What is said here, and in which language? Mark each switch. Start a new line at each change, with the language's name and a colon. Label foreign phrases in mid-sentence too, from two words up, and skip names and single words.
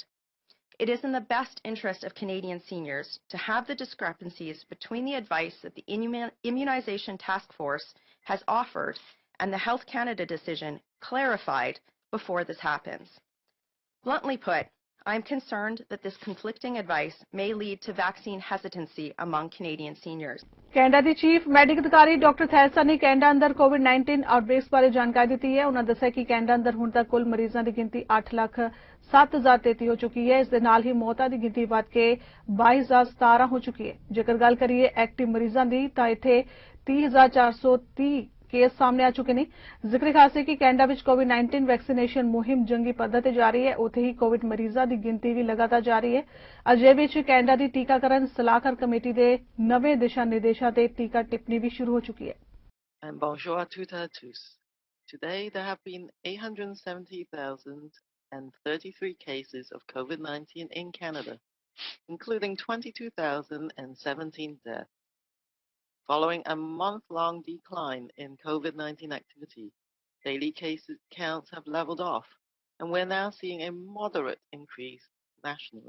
English: It is in the best interest of Canadian seniors to have the discrepancies between the advice that the Immunization Task Force has offered and the Health Canada decision clarified before this happens. Bluntly put, I am concerned that this conflicting advice may lead to vaccine hesitancy among Canadian seniors.
Punjabi: ਕੈਨੇਡਾ ਦੀ
English: chief medical
Punjabi: ਅਧਿਕਾਰੀ ਡਾਕਟਰ ਥੈਲਸਾ ਨੇ ਕੈਨੇਡਾ ਅੰਦਰ ਕੋਵਿਡ-19 ਆਊਟਬ੍ਰੇਕਸ ਬਾਰੇ ਜਾਣਕਾਰੀ ਦਿੱਤੀ ਹੈ। ਉਹਨਾਂ ਦੱਸਿਆ ਕਿ ਕੈਨੇਡਾ ਅੰਦਰ ਹੁਣ ਤੱਕ ਕੁੱਲ ਮਰੀਜ਼ਾਂ ਦੀ ਗਿਣਤੀ 8,07,033 ਹੋ ਚੁੱਕੀ ਹੈ। ਇਸ ਦੇ ਨਾਲ ਹੀ ਮੌਤਾਂ ਦੀ ਗਿਣਤੀ ਵੱਧ ਕੇ 22,017 ਹੋ ਚੁੱਕੀ ਹੈ। ਜੇਕਰ ਗੱਲ ਕਰੀਏ ਐਕਟਿਵ ਮਰੀਜ਼ਾਂ ਦੀ ਤਾਂ ਇੱਥੇ 30,430 ਕੇਸ ਸਾਹਮਣੇ ਆ ਚੁੱਕੇ ਨੇ। ਜ਼ਿਕਰ ਖਾਸ ਹੈ ਕਿ ਕੈਨੇਡਾ ਵਿੱਚ ਕੋਵਿਡ-19 ਵੈਕਸੀਨੇਸ਼ਨ ਮੁਹਿੰਮ ਜੰਗੀ ਪੱਧਰ ਤੇ ਜਾਰੀ ਹੈ। ਉੱਥੇ ਹੀ ਕੋਵਿਡ ਮਰੀਜ਼ਾਂ ਦੀ ਗਿਣਤੀ ਵੀ ਲਗਾਤਾਰ ਜਾਰੀ ਹੈ। ਅਜੇ ਵਿੱਚ ਕੈਨੇਡਾ ਦੀ ਟੀਕਾਕਰਨ ਸਲਾਹਕਾਰ ਕਮੇਟੀ ਦੇ ਨਵੇਂ ਦਿਸ਼ਾ ਨਿਰਦੇਸ਼ਾਂ ਤੇ ਟੀਕਾ ਟਿੱਪਣੀ ਵੀ ਸ਼ੁਰੂ ਹੋ ਚੁੱਕੀ ਹੈ।
French: Bonjour à toutes et à tous.
English: Today there have been 870,033 cases of COVID-19 in Canada, including 22,017 deaths. Following a month-long decline in COVID-19 activity, daily case counts have leveled off, and we're now seeing a moderate increase nationally.